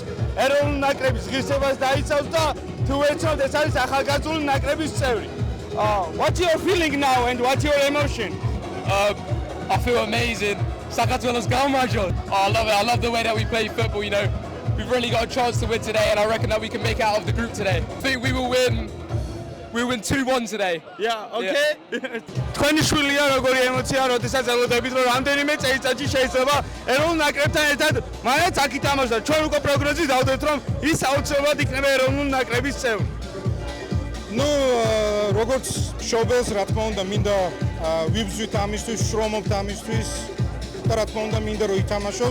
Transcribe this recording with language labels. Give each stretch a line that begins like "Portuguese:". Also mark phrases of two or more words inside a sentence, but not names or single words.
Georgian: ეროვნული ნაკრების ღირსებას დაიცავს და თუ ვეცნობთ ეს არის ახალგაზრდული ნაკრების წევრი.
English: What's your feeling now and what's your emotion? I feel amazing.
Georgian: Საქართველოს გამარჯვოთ.
English: I love it. I love the way that we play football, you know. We've really got a chance to win today and I reckon that we can make it out of the group today. I think we will win 2-1 today. Yeah, okay.
Georgian: თქვენი შვილია როგორი ემოცია, როდესაც ელოდებით რომ რამდენიმე წელიწადში შეიძლება ეროვნულ ნაკრებთან ერთად მაინც აქ ითამაშოთ. ჩვენ უკვე პროგნოზი დავდეთ რომ ის აუცილებლად იქნება ეროვნული ნაკრების წევრი. Ну, როგორც მშობელს, რა თქმა უნდა, მინდა ვიბრძვით ამისთვის, შრომობთ ამისთვის და რა თქმა უნდა, მინდა რომ ითამაშოს.